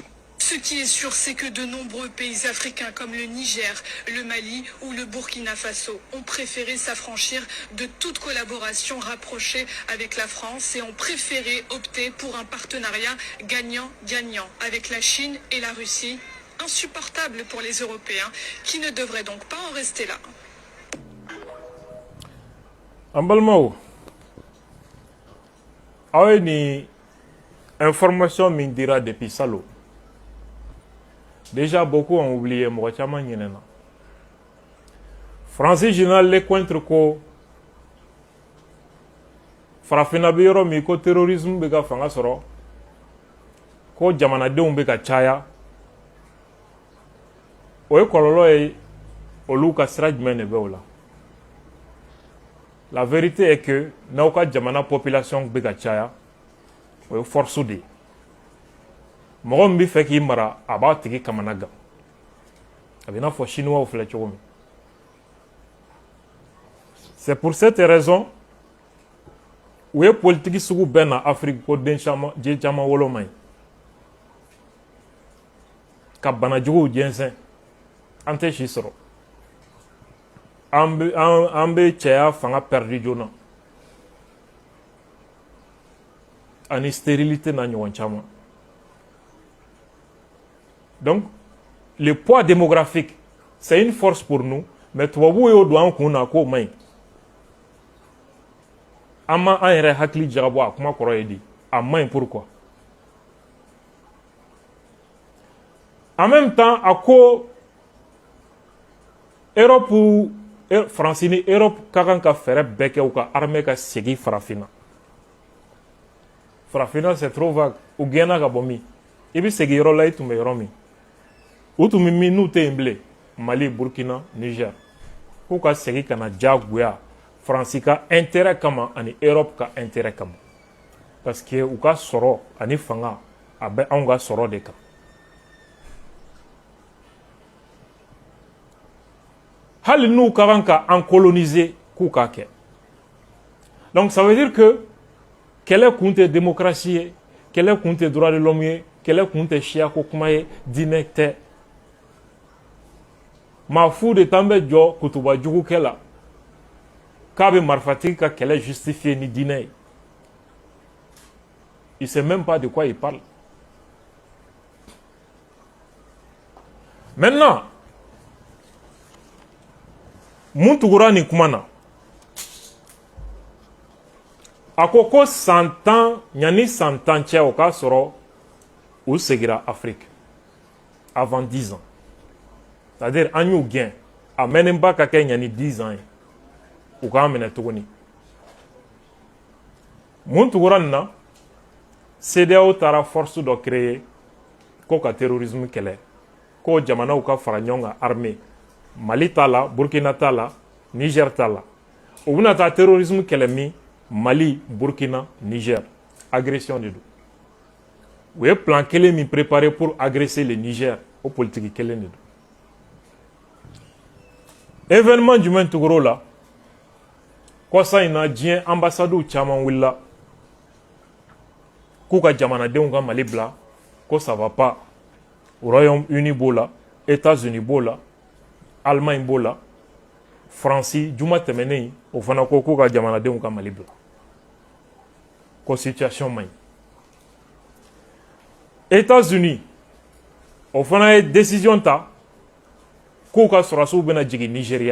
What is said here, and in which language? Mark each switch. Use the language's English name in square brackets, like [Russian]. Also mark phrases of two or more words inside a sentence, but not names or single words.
[French] Ce qui est sûr, c'est que de nombreux pays africains comme le Niger, le Mali ou le Burkina Faso ont préféré s'affranchir de toute collaboration rapprochée avec la France et ont préféré opter pour un partenariat gagnant-gagnant avec la Chine et la Russie, insupportable pour les Européens qui ne devraient donc pas en rester là. [Bambara] Ambalmao, awe ni information min dira depuis Salo. [French] Déjà, beaucoup ont oublié [Bambara] mɔgɔ caman ɲinɛna. Français général Lecointre ko farafinna bɛ yɔrɔ min ko terrorisme bɛ ka fanga sɔrɔ, ko jamanadenw bɛ ka caya. O ye kɔlɔlɔ ye olu ka sira jumɛn de bɛ o la. [French] La vérité est que [Bambara] n'aw ka jamana population bɛ ka caya, o ye force de ye. Mɔgɔ min bɛ fɛ k'i mara a b'a tigi kamana gan a bɛ n'a fɔ chinois filɛ cogo min. [French] C'est pour cette raison [Bambara] u ye politique sugu bɛɛ na Afrique ko den caman wolo man ɲi ka banajuguw jɛnsɛn an tɛ si sɔrɔ an bɛ cɛya fanga perdu joona ani stérilité n'a ɲɔgɔn caman. [French] Donc, le poids démographique, c'est une force pour nous, mais [Bambara] tubabu yo do an kunna ko mai. Ama an yɛrɛ hakili jagabɔ a kuma kɔrɔ ye di. A maɲi pourquoi? [French] En même temps, [Bambara] a ko Europe France ni Europe ka kan ka fɛrɛ bɛɛ kɛ u ka armée ka segin farafina. [French] Farafina c'est trop vague. [Bambara] U gɛnna ka bɔ min? I bɛ segin yɔrɔ la i tun bɛ yɔrɔ min? U tun bɛ min n'u tɛ yen bilen. Mali, Burkina, Niger. K'u ka segin ka na diyagoya Faransi ka intérêt kama ani Europe ka intérêt kama. [French] Parce que [Bambara] u ka sɔrɔ ani fanga a bɛ anw ka sɔrɔ de kan. Hali n'u ka kan ka an coloniser k'u k'a kɛ. [French] Donc ça veut dire que [Bambara] kɛlɛ kun tɛ démocratie ye, kɛlɛ kun tɛ [French] droit de l'homme [Bambara] ye, kɛlɛ kun tɛ siya ko kuma ye, diinɛ tɛ. Maa fu de t'an bɛ jɔ kutuba jugukɛ la k'a bɛ marifatigi ka kɛlɛ justifier ni diinɛ ye. [French] Il ne sait même pas de quoi il parle. Maintenant, [Bambara] mun tugura nin kuma na a ko san tan ɲani san tan cɛ o k'a sɔrɔ u segira Afrique [French] avant 10 ans. [Bambara] C'est-à-dire an y'u gɛn a mɛnnenba ka kɛ ɲani 10 ans ye u k'an minɛ tuguni. Mun tugura nin na CEDEAO taara force dɔ créer ko ka terrorisme kɛlɛ ko jamanaw ka fara ɲɔgɔn kan armée Mali t'a la, Burkina t'a la, Niger t'a la. U bɛna taa terrorisme kɛlɛ min Mali, Burkina, Niger. Agression de don. U ye plan kelen min [French] préparé pour agresser le Niger [Bambara] o politique kelen de don. Événement jumɛn tugura la kɔsa in na diɲɛ ambassades caman wulila k'u ka jamanadenw ka Mali bila ko [French] ça va pas. [Bambara] Royaume-Uni b'o la, États-Unis b'o la, Allemagne b'o la, France juma tɛmɛnen o fana ko k'u ka jamanadenw ka Mali bila. Ko situation man ɲi. États-Unis o fana ye décision ta k'u ka sɔrɔdasiw bɛna jigin Nigeria.